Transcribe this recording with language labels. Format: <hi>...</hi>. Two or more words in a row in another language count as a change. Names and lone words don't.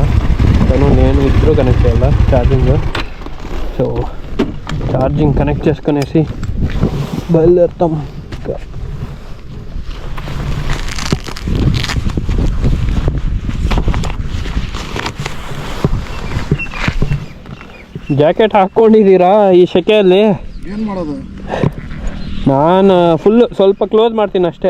<te>నేను ఇద్దరు కనెక్ట్ చేయాలా ఛార్జింగ్. సో</te> <en>charging connect</en> <te>చేసుకునేసి బయలుదేరుతాం.</te> <kn>ಜಾಕೆಟ್ ಹಾಕ್ಕೊಂಡಿದ್ದೀರಾ ಈ ಸೆಕೆಯಲ್ಲಿ? ಏನು ಮಾಡೋದು? ನಾನು ಫುಲ್ಲು ಸ್ವಲ್ಪ ಕ್ಲೋಸ್ ಮಾಡ್ತೀನಿ ಅಷ್ಟೇ.</kn>